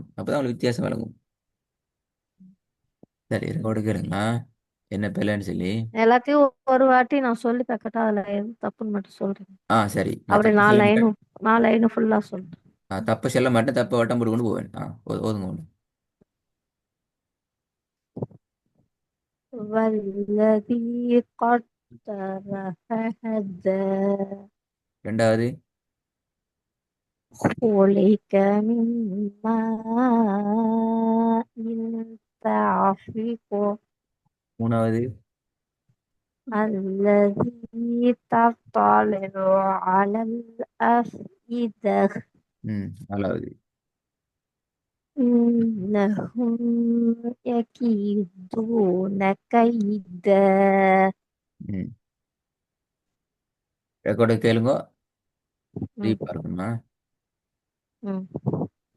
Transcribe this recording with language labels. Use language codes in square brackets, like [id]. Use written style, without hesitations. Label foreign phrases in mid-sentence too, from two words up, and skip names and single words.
[ta] அப்பதான் உங்களுக்கு வித்தியாசம் விளங்கும். சரி ரெக்கார்டு கேளுங்களா என்ன பிள்ளைன்னு சொல்லி. எல்லாத்தையும் ஒரு வாட்டி நான் சொல்லி பார்க்கட்டா அதுல எது தப்புன்னு மட்டும் சொல்றேன் சரி நான் அப்படி தப்பு நாலு சொல்ல மாட்டேன். லைனும் நாலு லைனும் ஃபுல்லா சொல்றேன் தப்பு சொல்ல மாட்டேன். தப்பு வட்டம் போட்டு கொண்டு போவேன். ஓதுங்க ஒன்று. [ar] والذي قدر فهدى [ta] ரெண்டாவது. [ar] خلق من ماء دافق [ta] மூணாவது. [ar] الذي تطلع على الأفئدة [ta] நாலாவது. [ar] إنهم يكيدون كيدا [ta] ம் ரெக்கார்டு கேளுங்க. ம் ரீப் பார்க்கணுமா? ம்